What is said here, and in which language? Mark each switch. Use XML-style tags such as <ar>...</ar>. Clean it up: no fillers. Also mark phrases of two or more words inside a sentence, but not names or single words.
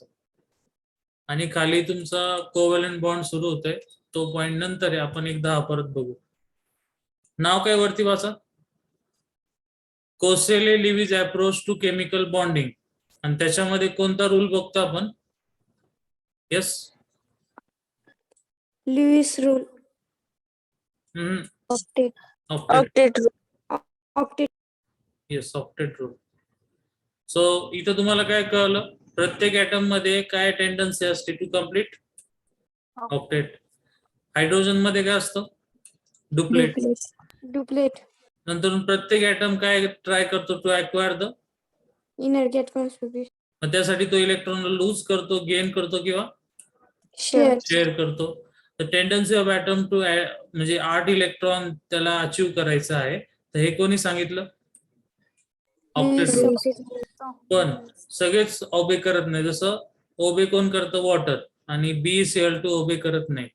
<mr>आणि खाली तुमचा</mr> <en>covalent bond</en> <mr>सुरू होतोय, तो पॉइंट नंतर आहे, आपण एकदा हा परत बघू. नाव काय वरती वाचा,</mr> <en>Kossel Lewis approach to chemical bonding,</en> <mr>आणि त्याच्यामध्ये कोणता रूल बघतो आपण. येस,</mr> <en>Lewis rule. Octet.</en> <mr>ऑक्टेट. Octet. येस,</mr> <en>octet rule.</en> <mr>सो इथं तुम्हाला काय कळलं, प्रत्येक ऍटम मध्ये काय टेंडन्सी असते</mr> <en>to complete octet.</en> <mr>हायड्रोजन मध्ये काय असतं डुप्लेट. Duplet. नंतर प्रत्येक ऍटम काय ट्राय करतो</mr> <en>to acquire the</en> <mr>Inner get configuration. मग त्यासाठी तो इलेक्ट्रॉन लूज करतो, गेन करतो किंवा Share. शेअर करतो. तर</mr> <en>tendency of atom to</en> <mr>म्हणजे 8 इलेक्ट्रॉन त्याला अचीव करायचं आहे. तर हे कोणी सांगितलं ऑक्टेट रूल. पण सगळेच ओबे करत नाही, जसं ओबे कोण करतं वॉटर, आणि BeCl2 ओबे करत नाही.</mr>